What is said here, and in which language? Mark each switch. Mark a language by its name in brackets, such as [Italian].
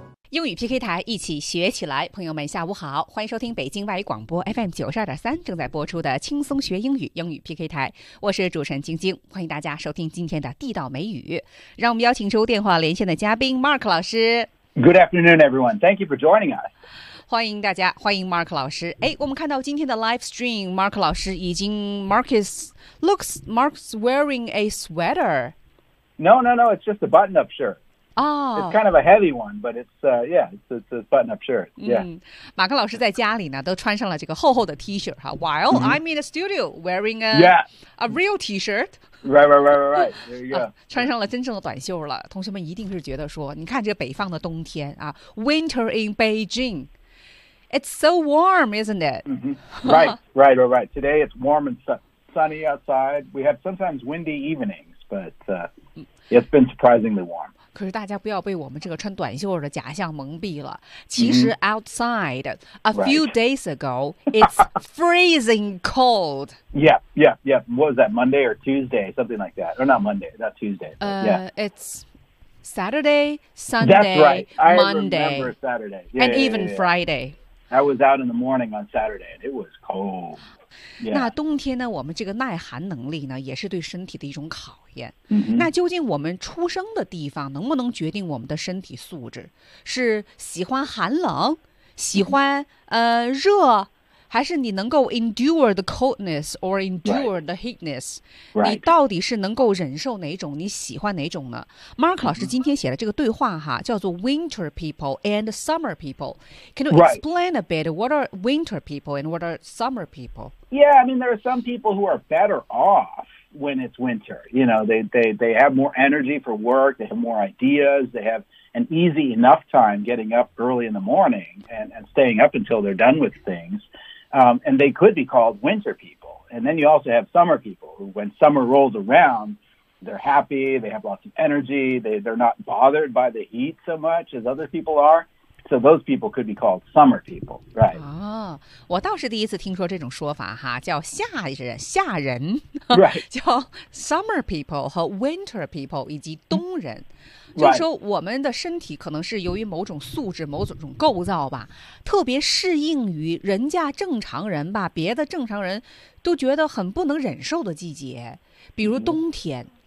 [Chinese] 英语 PK 台，一起学起来。朋友们下午好，欢迎收听北京外语广播 FM 92.3正在播出的轻松学英语英语 PK 台，我是主持人晶晶，欢迎大家收听今天的地道美语。让我们邀请出电话连线的嘉宾 Mark 老师。 [English] Good afternoon everyone, thank you for joining us. [Chinese] 欢迎大家，欢迎 Mark 老师。哎，我们看到今天的 live stream, Mark 老师已经 [English] Mark's wearing a sweater. No, it's just a button up shirt. It's kind of a heavy one, but it's a button-up shirt. Yeah. [Chinese] 马克老师在家里呢，都穿上了这个厚厚的 T-shirt 哈。 [English] While I'm in the studio wearing a real T-shirt. Right. There you go. [Chinese] 穿上了真正的短袖了。同学们一定是觉得说，你看这北方的冬天啊 ， [English] Winter in Beijing. It's so warm, isn't it? Right. Today it's warm and sunny outside. We have sometimes windy evenings, but it's been surprisingly warm. [Chinese] 可是大家不要被我们这个穿短袖的假象蒙蔽了。其实 [English] outside, a few days ago, it's freezing cold. Yeah. What was that, Monday or Tuesday? Something like that. Or not Monday, not Tuesday. It's Saturday, Sunday, Monday. I remember Saturday. Friday. I was out in the morning on Saturday, and it was cold. [Chinese] 那冬天呢，我们这个耐寒能力呢，也是对身体的一种考验。那究竟我们出生的地方能不能决定我们的身体素质？是喜欢寒冷，喜欢热，还是你能够 [English] endure the coldness or endure the heatness？ [Chinese] 你到底是能够忍受哪种？你喜欢哪种呢 ？Mark 老师今天写的这个对话哈，叫做 [English] Winter people and Summer people. Can you explain a bit what are Winter people and what are Summer people? Yeah, I mean, there are some people who are better off when it's winter. You know, they have more energy for work. They have more ideas. They have an easy enough time getting up early in the morning and staying up until they're done with things. And they could be called winter people. And then you also have summer people who, when summer rolls around, they're happy. They have lots of energy. They're not bothered by the heat so much as other people are. So those people could be called summer people, right? [Chinese] 哦，我倒是第一次听说这种说法哈，叫夏人 [English] ，right? [Chinese] 叫 summer people 和 winter people 以及冬人。 [English] Right. [Chinese] 就是说，我们的身体可能是由于某种素质、某种构造吧，特别适应于人家正常人吧，别的正常人都觉得很不能忍受的季节，比如冬天。